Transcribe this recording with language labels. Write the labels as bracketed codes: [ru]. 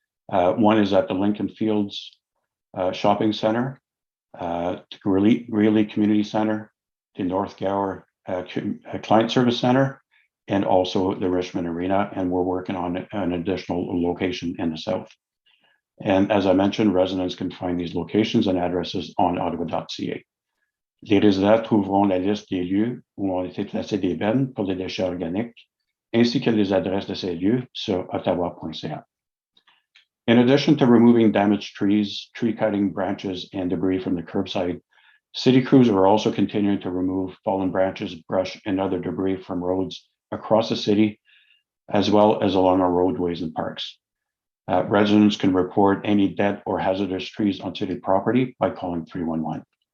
[en] One is at the Lincoln Fields Shopping Center, Greeley Community Center, the North Gower Client Service Center, and also the Richmond Arena, and we're working on an additional location in the south. And as I mentioned, residents can find these locations and addresses on ottawa.ca. [fr] Les résidents trouveront la liste des lieux où ont été placés des bennes pour les déchets organiques, ainsi que les adresses de ces lieux sur ottawa.ca. [en] In addition to removing damaged trees, tree cutting, branches, and debris from the curbside, city crews are also continuing to remove fallen branches, brush, and other debris from roads across the city, as well as along our roadways and parks. Residents can report any dead or hazardous trees on city property by calling 311.